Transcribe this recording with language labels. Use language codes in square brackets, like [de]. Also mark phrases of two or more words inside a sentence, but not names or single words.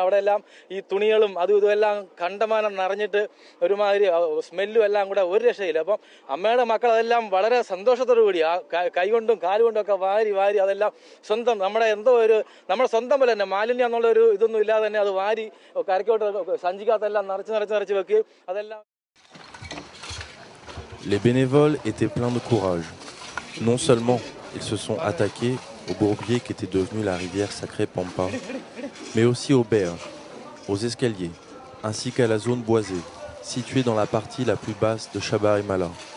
[ml] അവിടെ എല്ലാം ഈ തുണികളും അതും ഇതുമെല്ലാം കണ്ടമാനം നിറഞ്ഞിട്ട് ഒരുമാതിരി സ്മെല്ലും എല്ലാം കൂടെ ഒരു രക്ഷയില്ല. അപ്പം അമ്മയുടെ മക്കൾ അതെല്ലാം വളരെ സന്തോഷത്തോടു കൂടി ആ കൈകൊണ്ടും കാലുകൊണ്ടും ഒക്കെ വാരി വാരി അതെല്ലാം സ്വന്തം നമ്മുടെ എന്തോ ഒരു നമ്മുടെ സ്വന്തം പോലെ തന്നെ മാലിന്യം എന്നുള്ള ഒരു ഇതൊന്നും ഇല്ലാതെ തന്നെ അത് വാരി കരക്കോട്ട് സഞ്ചിക്കകത്തെല്ലാം നിറച്ച് വെക്കുകയും അതെല്ലാം. [fr] Les bénévoles étaient pleins de courage. Non seulement ils se sont attaqués au bourbier qui était devenu la rivière sacrée Pampa, mais aussi aux berges, aux escaliers, ainsi qu'à la zone boisée, située dans la partie la plus basse de Sabarimala.